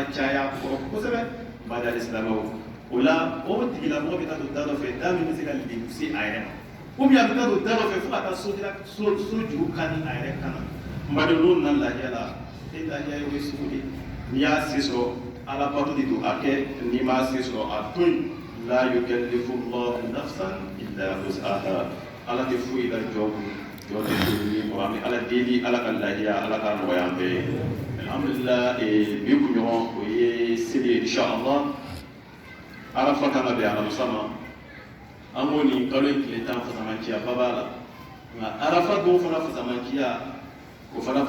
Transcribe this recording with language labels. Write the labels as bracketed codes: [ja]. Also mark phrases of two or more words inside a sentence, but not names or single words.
[bm] caya kɔrɔ kosɛbɛ n b'a dali silamɛw o la o tigilamɔgɔ bɛ taa don da dɔ fɛ da min bɛ se ka lebu se a yɛrɛ ma [fr] ou bien [bm] a bɛ taa don da dɔ fɛ fo ka taa so juru kani a yɛrɛ kan na n b'a dɔn n'o nana lahiya la e lahiya ye o ye sugu de n'i y'a se sɔrɔ ala bato de don a kɛ n'i m'a se sɔrɔ a to yen [ar] لا يكلف الله نفسا إلا وسعها [bm] ala tɛ foyi la jɔ kun jɔ tɛ foyi kɔ an bɛ ala deli ala ka lahiya ala ka nɔgɔya an bɛɛ ye alhamdulillah bi kunɲɔgɔn o ye seli ye inshallah arafa kan ka bɛn alamisa ma an b'o nin kalo in tile 10 fasamaciya ba b'a la nka arafa don fana fasamaciya o fana